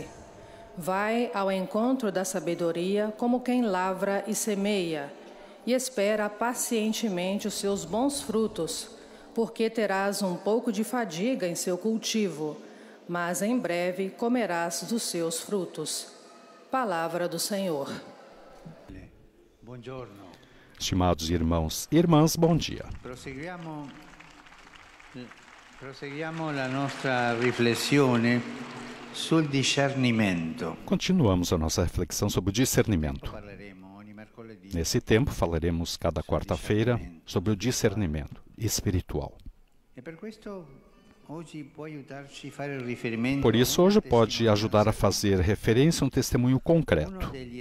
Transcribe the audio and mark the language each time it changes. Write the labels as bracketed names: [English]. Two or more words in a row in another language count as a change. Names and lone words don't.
[Portuguese] Vai ao encontro da sabedoria como quem lavra e semeia, e espera pacientemente os seus bons frutos, porque terás um pouco de fadiga em seu cultivo, mas em breve comerás dos seus frutos. Palavra do Senhor. Estimados irmãos e irmãs, bom dia. [Italian] Proseguiamo la nostra riflessione sul discernimento. [Portuguese] Continuamos a nossa reflexão sobre o discernimento. Nesse tempo, falaremos cada quarta-feira sobre o discernimento espiritual. Por isso, hoje pode ajudar a fazer referência a um testemunho concreto.